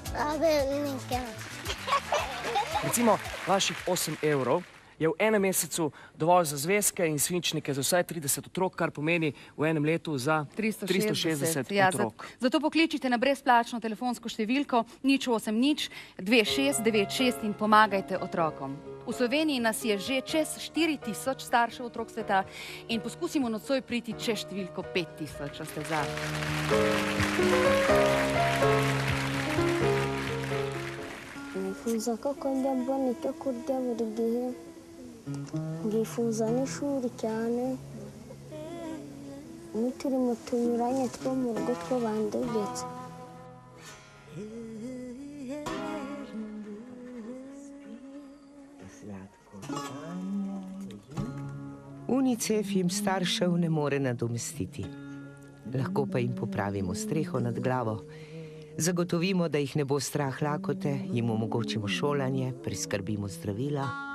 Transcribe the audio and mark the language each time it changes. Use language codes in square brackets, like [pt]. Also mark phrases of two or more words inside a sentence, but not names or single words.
[sl] Recimo, vaših 8 evrov je v enem mesecu dovolj za zvezke in svinčnike za vsaj 30 otrok, kar pomeni v enem letu za 360 otrok. Zato pokličite na brezplačno telefonsko številko 080 2696 in pomagajte otrokom. V Sloveniji nas je že čez 4000 staršev otrok sveta in poskusimo nocoj priti čez številko 5000, če ste za. [rw] Nifuza ko njya mbona icyo kurya buri gihe, ngifuza n'ishuri cyane, n'uturimo tunyuranye two mu rugo two bandegetse. [sl] UNICEF jim staršev ne more nadomestiti. Lahko pa jim popravimo streho nad glavo. Zagotovimo, da jih ne bo strah lakote, jim omogočimo šolanje, priskrbimo zdravila.